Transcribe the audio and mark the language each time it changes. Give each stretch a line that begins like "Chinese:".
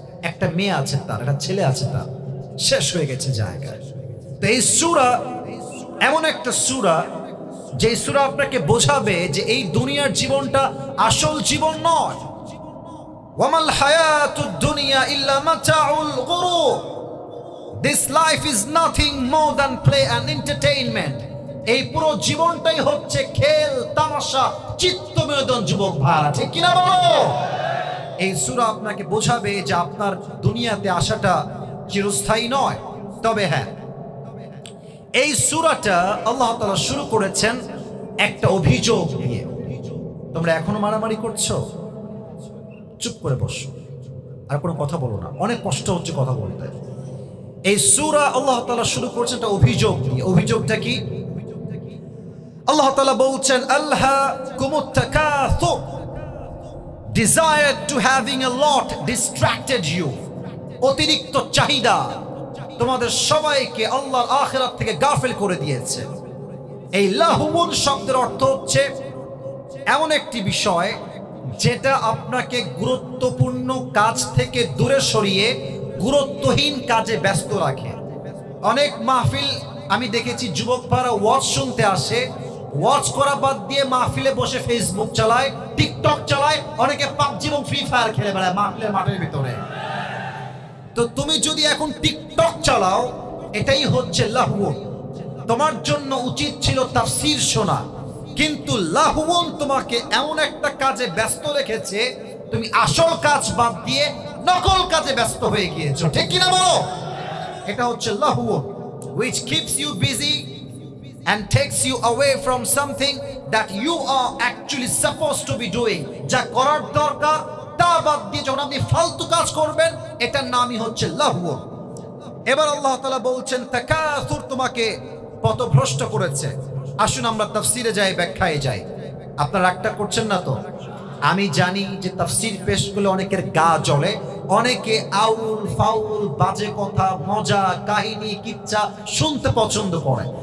Bangla: একটা মেয়ে আছে তার, একটা ছেলে আছে তার, শেষ হয়ে গেছে জায়গায়। তো এই সূরা এমন একটা সূরা যে সূরা আপনাকে বোঝাবে যে এই দুনিয়ার জীবনটা আসল জীবন নয়।
Arabic: ওয়ামাল হায়াতুদ দুনিয়া ইল্লা মাতাউল গুরুর।
English: This life is nothing more than play and entertainment.
Bangla: এই পুরো জীবনটাই হচ্ছে খেল তামাশা চিত্ত বিনোদন যুবক ভাইরা, ঠিক কিনা বলো? এই সূরা আপনাকে বোঝাবে যে আপনার দুনিয়াতে আসাটা চিরস্থায়ী নয়। তবে হ্যাঁ, এই সূরাটা আল্লাহ তাআলা শুরু করেছেন একটা অভিযোগ দিয়ে। তোমরা এখনো মারামারি করছো, চুপ করে বসো, আর কোনো কথা বলো না, অনেক কষ্ট হচ্ছে কথা বলতে। এই সূরা আল্লাহ তাআলা শুরু করেছেন একটা অভিযোগ দিয়ে। অভিযোগটা কি? আল্লাহ তাআলা বলছেন
Arabic: আলহাকুমুত তাকাসুর,
English: desire to having a lot distracted you।
Bangla: অতিরিক্ত চাহিদা তোমাদের সবাইকে আল্লাহর আখিরাত থেকে গাফিল করে দিয়েছে। এই লাহুন শব্দের অর্থ হচ্ছে এমন একটি বিষয় যেটা আপনাকে গুরুত্বপূর্ণ কাজ থেকে দূরে সরিয়ে গুরুত্বহীন কাজে ব্যস্ত রাখে। অনেক মাহফিল আমি দেখেছি যুবক ভাইরা ওয়াজ শুনতে আসে, ওয়াজ করা বাদ দিয়ে মাহফিলে বসে ফেসবুক চালায়, টিকটক চালায়, অনেকে পাবজি এবং ফ্রি ফায়ার খেলে বেড়ায় মাহফিলের মাঠের ভিতরে। তো তুমি যদি এখন টিকটক চালাও, এটাই হচ্ছে লাহুন। তোমার জন্য উচিত ছিল তাফসীর শোনা, কিন্তু লাহুন তোমাকে এমন একটা কাজে ব্যস্ত রেখেছে, তুমি আসল কাজ বাদ দিয়ে নকল কাজে ব্যস্ত হয়ে গিয়েছো, ঠিক কিনা বলো? এটা হচ্ছে লাহুন,
English: which keeps you busy and takes you away from something that you are actually supposed to be doing।
Bangla: যা করার দরকার তা বাদ দিয়ে যখন আপনি ফালতু কাজ করবেন, এটার নামই হচ্ছে লাহুন। এবার আল্লাহ তাআলা বলছেন তাকাসুর তোমাকে পথভ্রষ্ট করেছে। আসুন আমরা তাফসীরে যাই, ব্যাখ্যায় যাই। আপনারা একটা করছেন না তো? আমি জানি যে তাফসীর পেশ করলে অনেকের গা জ্বলে, অনেকে আউল ফাউল বাজে কথা, মজা কাহিনী কিচ্ছা শুনতে পছন্দ করে।